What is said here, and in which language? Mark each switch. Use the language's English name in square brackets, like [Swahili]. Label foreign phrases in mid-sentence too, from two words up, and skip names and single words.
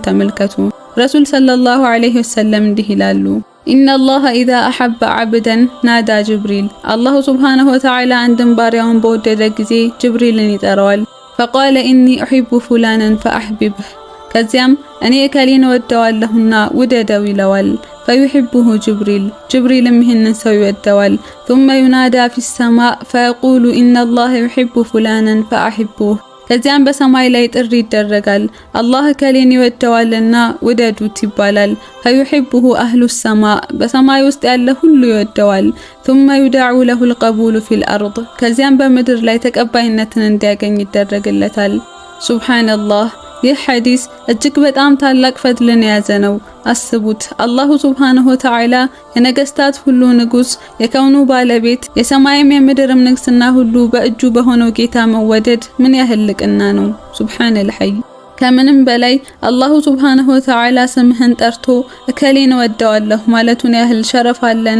[Amharic] ተመልከቱ። ረሱል [Arabic] صلى الله عليه وسلم [Amharic] እንዲህ ይላሉ፣ [Arabic] إن الله إذا أحب عبدا نادى جبريل። الله سبحانه وتعالى [Amharic] አንድን ባሪያውን በወደደ ጊዜ ጅብሪልን ይጠራዋል። [Arabic] فقال إني أحب فلانا فأحببه። [Amharic] ከዚያም እኔ እከሌን እወደዋለሁና ውደደው ይለዋል። [Arabic] فيحبه جبريل። [Amharic] ጅብሪልም ይህንን ሰው ይወደዋል። [Arabic] ثم ينادى في السماء فيقول إن الله يحب فلانا فأحبوه። [Amharic] ከዚያም በሰማይ ላይ ጥሪ ይደረጋል። አላህ ከሌን ይወደዋልና ውደዱት ይባላል። [Arabic] فيحبه أهل السماء። [Amharic] በሰማይ ውስጥ ያለ ሁሉ ይወደዋል። [Arabic] ثم يدعو له القبول في الأرض። [Amharic] ከዚያም በምድር ላይ ተቀባይነትን እንዲያገኝ ይደረግለታል። ሱብሃንአላህ። ይህ ሐዲስ እጅግ በጣም ታላቅ ፈድልን የያዘ ነው። አስቡት፣ [Arabic] الله سبحانه وتعالى [Amharic] የነገስታት ሁሉ ንጉስ፣ የከውኑ ባለቤት፣ የሰማይም የምድርም ንግስና ሁሉ በእጁ በሆነው ጌታ መወደድ ምን ያህል ልቅና ነው። [Arabic] سبحان الحي። [Amharic] ከምንም በላይ [Arabic] الله سبحانه وتعالى [Amharic] ስምህን ጠርቶ እከሌን እወደዋለሁ ማለቱን ያህል ሸረፍ አለን?